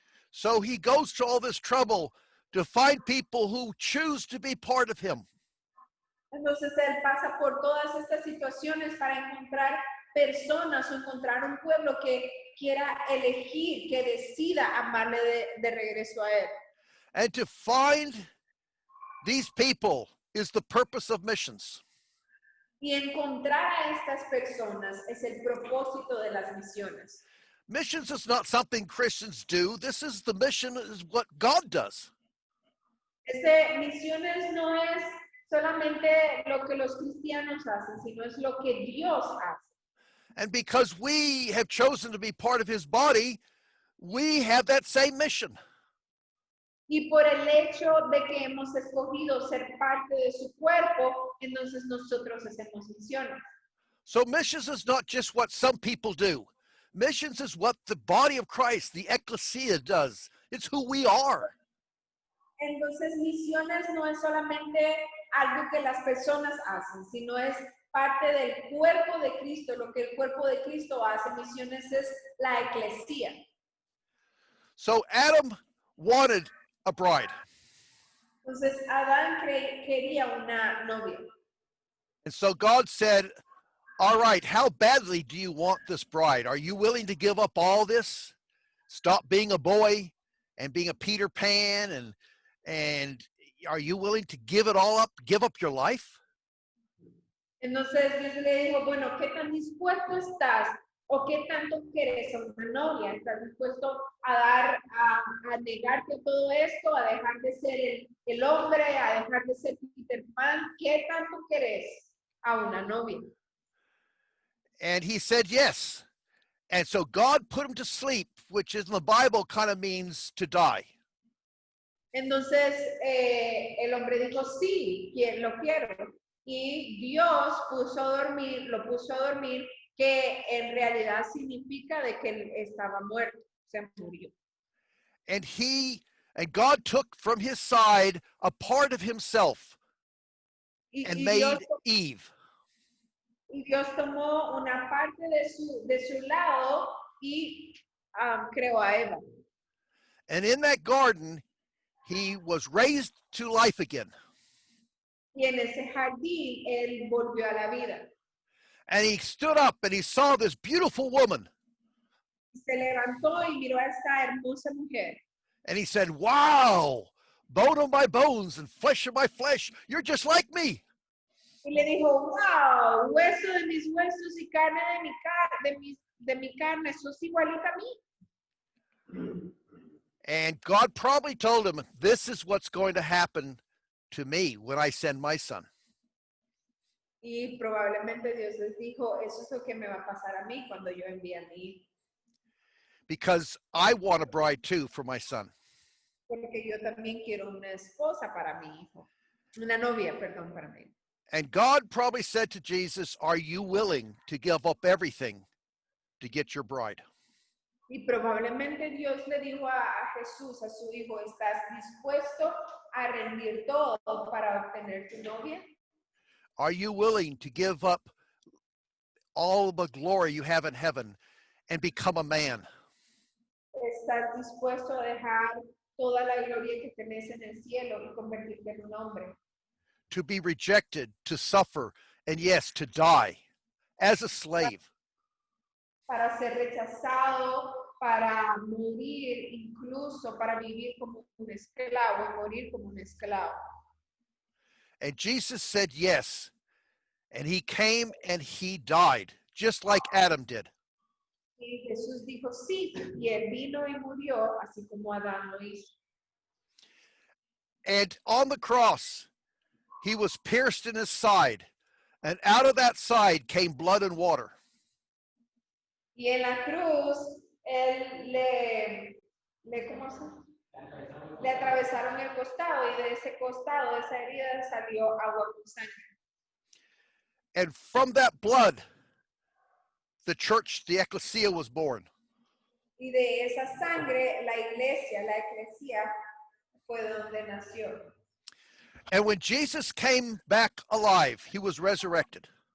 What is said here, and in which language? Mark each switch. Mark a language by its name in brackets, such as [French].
[English] So he goes to all this trouble to find people who choose to be part of him. [Spanish] Entonces Él pasa por todas estas situaciones para encontrar personas o encontrar un pueblo que quiera elegir, que decida amarle de regreso a Él. [English] And to find these people is the purpose of missions. [Spanish] Y encontrar a estas personas es el propósito de las misiones. [English] Missions is not something Christians do. This is the mission is what God does. [Spanish] Misiones no es solamente lo que los cristianos hacen, sino es lo que Dios hace. [English] And because we have chosen to be part of his body, we have that same mission. [Spanish] Y por el hecho de que hemos escogido ser parte de su cuerpo, entonces nosotros hacemos misiones. [English] So missions is not just what some people do. Missions is what the body of Christ, the ecclesia, does. It's who we are. [Spanish] Entonces, misiones no es solamente algo que las personas hacen, sino es parte del cuerpo de Cristo, lo que el cuerpo de Cristo hace. Misiones es la eclesía. [English] So Adam wanted a bride. [Spanish] Entonces, Adán quería una novia. [English] And so God said, all right, how badly do you want this bride? Are you willing to give up all this? Stop being a boy and being a Peter Pan and are you willing to give it all up, give up your life? [Spanish] Entonces Dios le dijo, bueno, ¿qué tan dispuesto estás o qué tanto quieres a una novia? ¿Estás dispuesto a negarte todo esto, a dejar de ser el hombre, a dejar de ser Peter Pan? ¿Qué tanto quieres a una novia? [English] And he said yes. And so God put him to sleep, which in the Bible kind of means to die. [Spanish] Entonces el hombre dijo, sí, lo quiero. Y Dios lo puso a dormir, que en realidad significa de que él estaba muerto, se murió. [English] And God took from his side a part of himself and made Eve. [Spanish] Y Dios tomó una parte de su lado y creó a Eva. [English] And in that garden, he was raised to life again. [Spanish] Y en ese jardín, él volvió a la vida. [English] And he stood up and he saw this beautiful woman. [Spanish] Se levantó y miró a esta hermosa mujer. [English] And he said, wow, bone of my bones and flesh of my flesh, you're just like me. [Spanish] Y le dijo, wow, hueso de mis huesos y carne de mi carne, sos igualita a mí. [English] And God probably told him, this is what's going to happen to me when I send my son. [Spanish] Y probablemente Dios les dijo, eso es lo que me va a pasar a mí cuando yo envíe a mi hijo. [English] Because I want a bride too for my son. [Spanish] Porque yo también quiero una esposa para mi hijo. Una novia, perdón, para mí. [English] And God probably said to Jesus, are you willing to give up everything to get your bride? [Spanish] Y probablemente Dios le dijo a Jesús, a su hijo, ¿estás dispuesto a rendir todo para obtener tu novia? [English] Are you willing to give up all the glory you have in heaven and become a man? [Spanish] ¿Estás dispuesto a dejar toda la gloria que tenés en el cielo y convertirte en un hombre? [English] To be rejected, to suffer, and yes, to die as a slave. [Spanish] Para ser rechazado, para morir, incluso para vivir como un esclavo y morir como un esclavo. [English] And Jesus said yes. And he came and he died, just like Adam did. [Spanish] Y Jesús dijo sí, y él vino y murió, así como Adán lo hizo. [English] And on the cross, he was pierced in his side. And out of that side came blood and water. [Spanish] Y en la cruz, él ¿cómo se? Le atravesaron el costado y de ese costado, de esa herida, salió agua con sangre. [English] And from that blood, the church, the ecclesia, was born. [Spanish] Y de esa sangre, la eclesia, fue donde nació. [English] And when Jesus came back alive, he was resurrected.